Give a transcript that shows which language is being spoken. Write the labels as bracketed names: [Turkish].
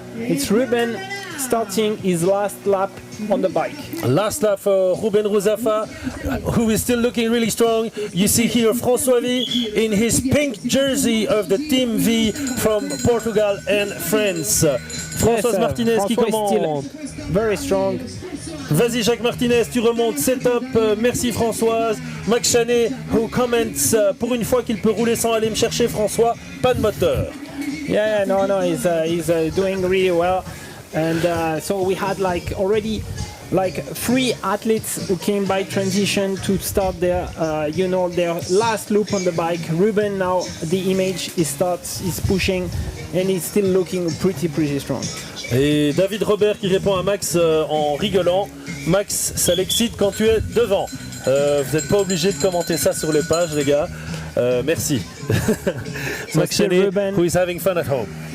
[English] It's Ruben starting his last lap on the bike. Last lap for Ruben Ruzafa, who is still looking really strong. You see here François V in his pink jersey of the Team V from Portugal and France. [French] Françoise Martinez qui commande. [English] Very strong. [French] Vas-y Jacques Martinez, tu remontes, c'est top. Merci Françoise. Max Chanet, [English] who comments [French] pour une fois qu'il peut rouler sans aller me chercher François, pas de moteur. [English] Yeah, no, he's doing really well. And so we had already 3 athletes who came by transition to start their last loop on the bike. Ruben now, the image, he is pushing, and he's still looking pretty strong. [French] Et David Robert qui répond à Max en rigolant. Max, ça l'excite quand tu es devant. Vous n'êtes pas obligé de commenter ça sur les pages, les gars. Merci. [English] Max Cheney, who is having fun at home.